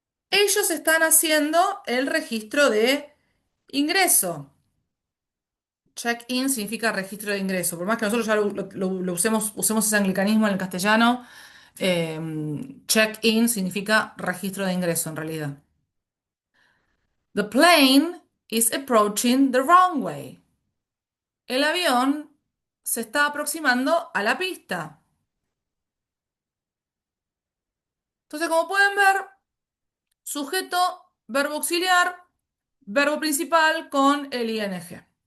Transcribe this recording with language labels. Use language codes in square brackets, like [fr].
[es] Ellos están haciendo el registro de ingreso. Check-in significa registro de ingreso. Por más que nosotros ya lo usemos ese anglicanismo en el castellano, eh, check-in significa registro de ingreso en realidad. [en] The plane is approaching the runway. [es] El avión se está aproximando a la pista. Entonces, como pueden ver, sujeto, verbo auxiliar, verbo principal con el ing.